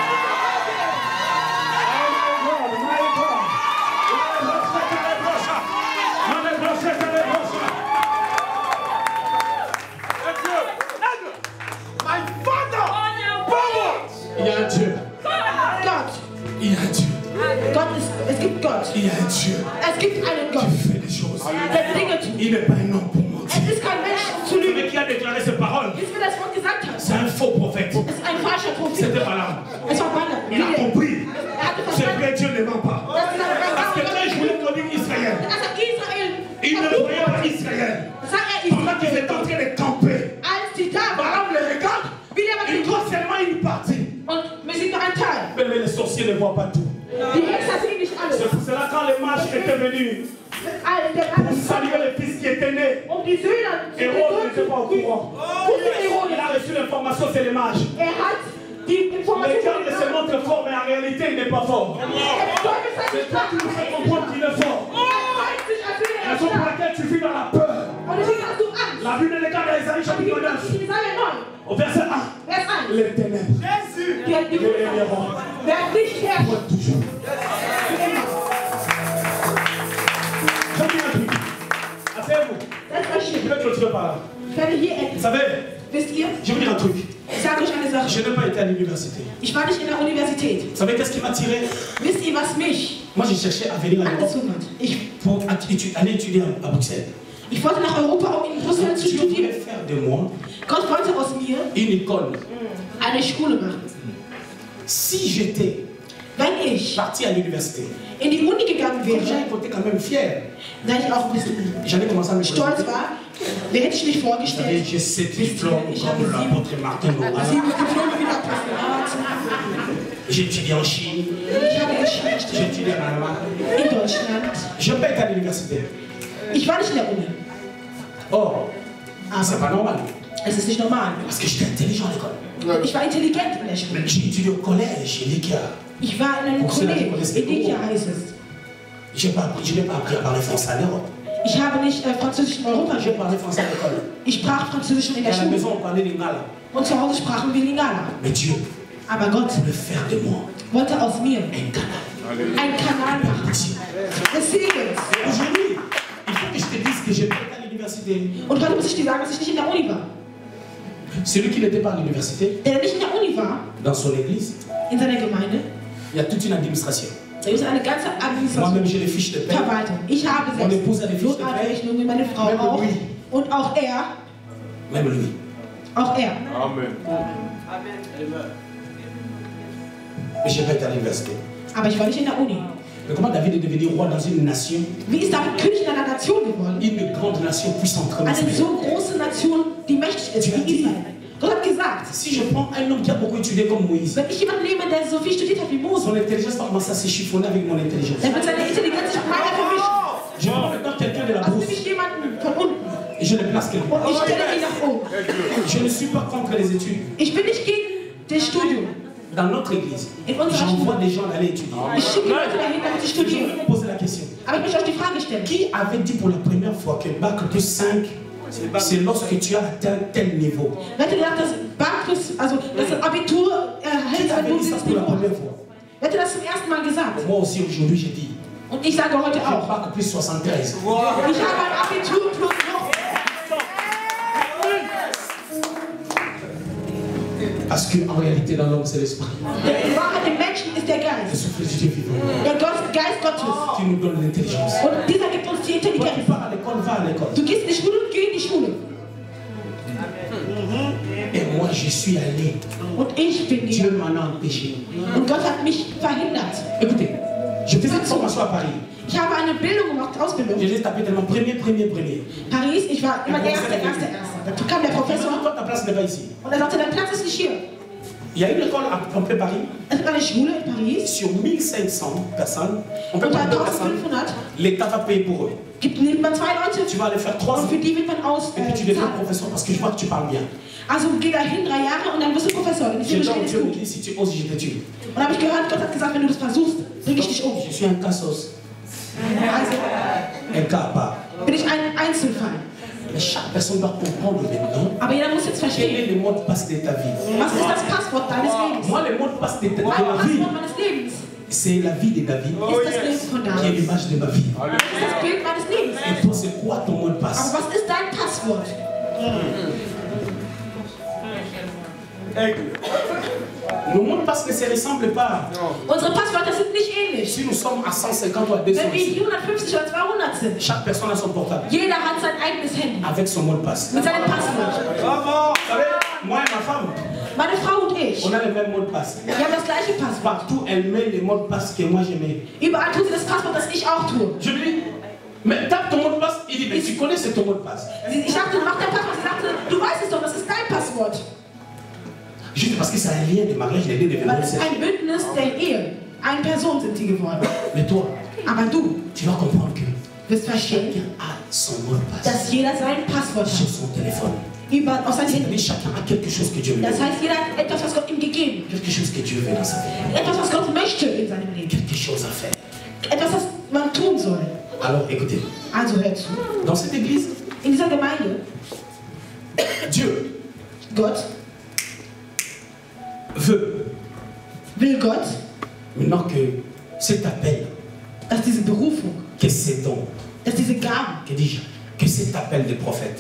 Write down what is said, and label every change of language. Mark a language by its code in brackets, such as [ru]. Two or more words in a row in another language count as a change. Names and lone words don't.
[fr] Il y a un Dieu. [de] Gott. [fr] Il y a un Dieu. [de] Es gibt Gott. [fr] Il y a un Dieu [de] Es gibt einen Gott. [fr] qui fait des choses. [de] Der Dinge tut. [fr] Il n'est pas un homme pour mentir. [de] Es ist kein Mensch zu lügen. [fr] Celui qui a déclaré ces paroles, [de] Jetzt, wer das Wort gesagt hat, [fr] c'est un faux prophète. [de] es ist ein falscher Prophet. [fr] C'était Balaam. [de] Es war Balaam. [fr] Il a compris. [de] hatte [fr] C'est [de] verstanden, [fr] vrai, Dieu ne ment pas. [de] dass dieser [fr] Parce que quand je voulais maudire Israël, [de] als er Israel [fr] il ne voyait pas Israël. [de] sagt er [fr] Pendant qu'ils étaient en train de camper, [de] als die da waren, [fr] Balaam le regarde. [de] wie der [fr] Il voit seulement une partie. [de] und wir sind nur ein Teil. [fr] Mais les sorciers ne voient pas tout. [de] Die Hexer sehen nicht alles. [fr] C'est pour cela quand les mages étaient venus pour saluer le fils qui était né, [de] Um die Söhne zu [fr] Hérode n'était pas au courant. [de] wusste Herodes. [fr] Il a reçu l'information, c'est les mages. [de] Hat die [fr] Le [de] Information [fr] diable se montre fort, mais en réalité, il n'est pas fort. C'est toi qui nous fais comprendre qu'il est fort. La raison pour laquelle tu vis dans la peur. La Bible déclare dans Isaïe chapitre 9, au verset 1, les ténèbres. Pour toujours. Je dis un truc. Asseyez-vous. Je vais clôturer par là. Vous savez, je vais vous dire un truc. Je n'ai pas été à l'université. [de] Ich war nicht in der Universität. [fr] Vous savez qu'est-ce qui m'a tiré? [de] Wisst ihr, was mich [fr] Moi, j'ai cherché à venir à l'Europe [de] angezogen hat? [fr] pour aller étudier à Bruxelles. [de] Ich wollte nach Europa, um in Brüssel zu [fr] Dieu voulait [de] studieren. [fr] faire de moi [de] Gott wollte aus mir [fr] une école. [de] eine Schule machen. [fr] Si j'étais [de] Wenn ich [fr] parti à l'université, [de] in die Uni gegangen wäre, [fr] j'étais quand même fier. [de] da ich auch ein bisschen [fr] J'allais commencer à me [de] stolz war, wer hätte ich mich vorgestellt? [fr] J'ai 7 diplômes comme l'apôtre Martin Luther. [de] 7 Diplome wie der Apostel Art. [fr] J'ai étudié en Chine, [de] Ich habe Geschichte [fr] j'ai étudié en Allemagne. [de] in Deutschland. [fr] Je n'ai pas été à l'université. [de] Ich war nicht in der Uni. [fr] Or, c'est pas normal. [de] Es ist nicht normal. [fr] Parce que j'étais intelligent à l'école. [de] Ich war intelligent in der Schule. [fr] Mais j'ai étudié au collège, chez Likia. [de] Ich war in einem Kolleg, Edikia heißt es. [fr] Je n'ai pas appris à parler français à l'Europe. [de] Ich habe nicht Französisch in Europa [fr] J'ai [de] gelernt. [fr] parlé français à l'école. [de] Ich sprach Französisch in [fr] Et [de] der [fr] à la [de] Schule. [fr] maison, on parlait lingala. [de] Und zu Hause sprachen wir Lingala. [fr] Mais Dieu [de] Aber Gott [fr] voulait faire de moi [de] wollte aus mir [fr] un canal. [de] einen Kanal machen. Des Segens. [fr] Aujourd'hui, il faut que je te dise que je n'ai pas été à l'université. [de] Und heute muss ich dir sagen, dass ich nicht in der Uni war. [fr] Celui qui n'était pas à l'université, [de] Der nicht in der Uni war, [fr] dans son église, [de] in seiner Gemeinde, [fr] il y a toute une administration. [de] da gibt es eine ganze [fr] Moi-même, [de] Administration. [fr] j'ai les fiches de paie. [de] Verwaltung. Ich habe [fr] Mon épouse [de] selbst [fr] a des fiches de paie. [de] Lohnabrechnung, wie meine Frau [fr] Même [de] auch. [fr] lui. [de] Und auch er. [fr] Même lui. [de] Auch er. [fr] Mais je n'ai pas été à l'université. [de] Aber ich war nicht in der Uni. [fr] Mais comment David est devenu roi dans une nation, [de] Wie ist David König in einer Nation geworden? [fr] une grande nation puissante comme [de] Eine [fr] Israël? [de] so große Nation, die mächtig ist wie Israel. Gott hat gesagt, [fr] Si je prends un homme qui a beaucoup étudié comme Moïse, [de] wenn ich jemanden nehme, der so viel studiert hat wie Mose, [fr] son intelligence va commencer à se chiffonner avec mon intelligence. [de] dann wird seine Intelligenz sich mit meiner vermischen. [fr] Je prends maintenant quelqu'un de la [de] Also [fr] brousse [de] nehme ich jemanden von unten [fr] et je le place quelque part. [de] und ich stelle ihn nach oben. [fr] Je ne suis pas contre les études. [de] Ich bin nicht gegen das Studium. [fr] Dans notre église, [de] In unserer [fr] j'envoie [de] Schule. [fr] des gens aller étudier. [de] Ich schicke Leute dahin, damit sie [fr] Je vais [de] studieren. [fr] vous poser la question. [de] Aber ich möchte euch die Frage stellen. [fr] Qui avait dit pour la première fois que Bac plus 5, c'est lorsque tu as atteint tel niveau? [de] Wer hätte gedacht, dass Bankplus, also das Abitur [fr] Qui [de] erhält, [fr] avait [de] wenn du [fr] dit ça [de] dieses [fr] pour la [de] Niveau [fr] première [de] hast? [fr] fois? [de] Wer hätte das zum ersten Mal gesagt? [fr] Moi aussi aujourd'hui j'ai dit, [de] Und ich sage heute [fr] j'ai [de] auch. [fr] Bac plus 73. [de] Ich habe ein Abitur plus noch. [fr] Parce qu'en réalité dans l'homme c'est l'esprit. [de] Die Wahrheit im Menschen ist der [fr] Le [de] Geist. [fr] souffle du Dieu vivant [de] Der Geist Gottes. [fr] qui nous donne l'intelligence. [de] Und dieser gibt uns die [fr] Toi qui [de] Intelligenz. [fr] pars à l'école, va à l'école. [de] Du gehst in die Schule, geh in die Schule. [fr] Et moi je suis allé. [de] Und ich bin [fr] Dieu [de] hier. [fr] m'en a empêché. [de] Und Gott hat mich verhindert. [fr] Écoutez, je faisais une formation à Paris. [de] Ich habe eine Bildung gemacht, Ausbildung. [fr] J'ai juste tapé tellement premier. [de] Paris, ich war immer Erster. Da kam der Professor [fr] Toi ta place n'est pas ici. [de] und er sagte, dein Platz ist nicht hier. [fr] Il y a une école à Paris. [de] Es gibt eine Schule in Paris. [fr] Sur 1500 personnes, on peut [de] Unter [fr] prendre 2 personnes, [de] 1500 [fr] l'État va payer pour eux. [de] nimmt man 2 Leute. [fr] Tu vas aller faire 3 [de] Und [fr] ans [de] für die wird man aus. [fr] et puis tu deviens professeur parce que je vois que tu parles bien. [de] Also geh dahin 3 Jahre und dann wirst du Professor. Dann ist [fr] J'ai [de] die [fr] entendu [de] Stelle [fr] Dieu me [de] gut. [fr] dire si tu oses, je te tue. [de] Und dann habe ich gehört, Gott hat gesagt, wenn du das versuchst, bring ich dich um. [fr] Je suis un cassos, [de] Also [fr] un cas à part. [de] bin ich ein Einzelfall. [fr] Mais chaque personne doit comprendre maintenant [de] Aber jeder muss jetzt [fr] quel [de] verstehen, [fr] est le mot de passe de ta vie. [de] was ist das Passwort deines Lebens? [fr] Moi, le mot de passe de [de] Mein [fr] ma vie, [de] Passwort meines Lebens [fr] c'est la vie de David, [de] ist das Leben von [fr] qui est [de] David. [fr] l'image de ma vie. [de] Das ist das Bild meines Lebens. [fr] Et toi, c'est quoi ton mot de passe? [de] Aber was ist dein Passwort? [fr] Nos mots de passe ne se ressemblent pas. [de] Unsere Passwörter sind nicht ähnlich. [fr] Si nous sommes à 150 ou à 200 [de] Wenn wir [fr] ici, [de] 150 oder 200 sind, [fr] chaque personne a son portable [de] jeder hat sein eigenes Handy [fr] avec son mot de passe. [de] mit seinem Passwort. [fr] Vous savez, moi et ma femme, [de] Meine Frau und ich, [fr] on a le même mot de passe. [de] wir haben das gleiche Passwort. [fr] Partout, elle met les mots de passe que moi je mets. [de] Überall tut sie das Passwort, das ich auch tue. [fr] Je lui dis, mais tape ton mot de passe. Il dit, mais tu connais c'est ton mot de passe. [de] Ich sagte, mach dein Passwort. Sie sagte, du weißt es doch, das ist dein Passwort. [fr] Juste parce que c'est un lien de mariage, les deux deviennent [de] Weil es ist ein Bündnis der Ehe. Eine Person sind sie geworden. [fr] Mais toi, [de] Aber du [fr] tu vas comprendre que [de] wirst verstehen, [fr] chacun a son mot de passe [de] dass jeder sein Passwort [fr] sur [de] hat. [fr] son téléphone. [de] Auf sein [fr] C'est-à-dire [de] Handy. [fr] chacun a quelque chose que Dieu lui [de] Das [fr] donne. [de] heißt, jeder hat etwas, was Gott ihm gegeben [fr] Quelque chose que Dieu veut dans sa vie. [de] hat. Etwas, was Gott möchte in seinem Leben. [fr] Quelque chose à faire. [de] Etwas, was man tun soll. [fr] Alors écoutez, [de] Also hör zu. [fr] dans cette église, [de] In dieser Gemeinde, [fr] Dieu [de] Gott, will Gott, [fr] maintenant que cet appel, [de] dass diese Berufung, [fr] que ces dons, [de] dass diese Gaben, [fr] que dis-je, que cet appel de prophète